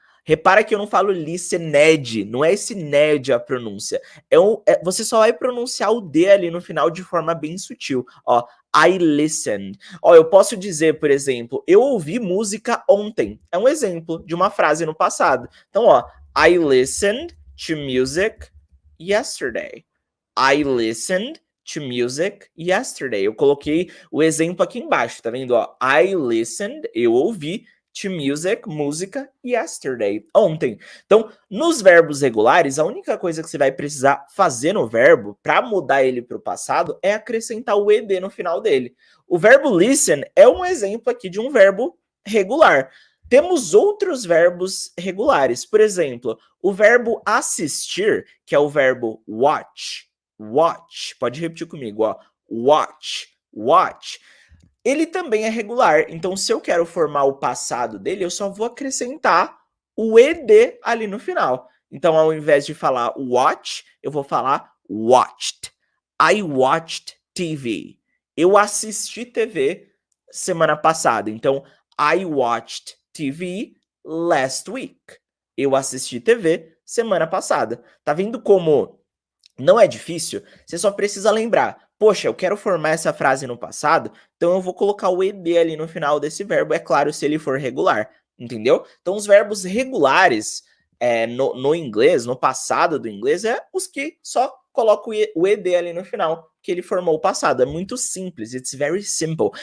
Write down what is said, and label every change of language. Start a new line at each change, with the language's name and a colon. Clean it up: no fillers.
Portuguese: Repara que eu não falo listened, não é esse ned a pronúncia. Você só vai pronunciar o D ali no final de forma bem sutil. Ó,
English: I listened.
Portuguese: Ó, eu posso dizer, por exemplo, eu ouvi música ontem. É um exemplo de uma frase no passado. Então, ó,
English: I listened to music yesterday. I listened to music yesterday.
Portuguese: Eu coloquei o exemplo aqui embaixo, tá vendo? Ó,
English: I listened,
Portuguese: eu ouvi, to music, música, yesterday, ontem. Então, nos verbos regulares, a única coisa que você vai precisar fazer no verbo para mudar ele para o passado é acrescentar o ed no final dele. O verbo listen é um exemplo aqui de um verbo regular. Temos outros verbos regulares. Por exemplo, o verbo assistir, que é o verbo watch.
English: Watch.
Portuguese: Pode repetir comigo, ó.
English: Watch. Watch.
Portuguese: Ele também é regular, então se eu quero formar o passado dele, eu só vou acrescentar o ed ali no final. Então, ao invés de falar watch, eu vou falar watched.
English: I watched TV.
Portuguese: Eu assisti TV semana passada. Então,
English: I watched TV last week.
Portuguese: Eu assisti TV semana passada. Tá vendo como não é difícil? Você só precisa lembrar. Poxa, eu quero formar essa frase no passado, então eu vou colocar o ed ali no final desse verbo, é claro, se ele for regular, entendeu? Então, os verbos regulares no inglês, no passado do inglês, é os que só colocam o ed ali no final, que ele formou o passado. É muito simples,
English: it's very simple.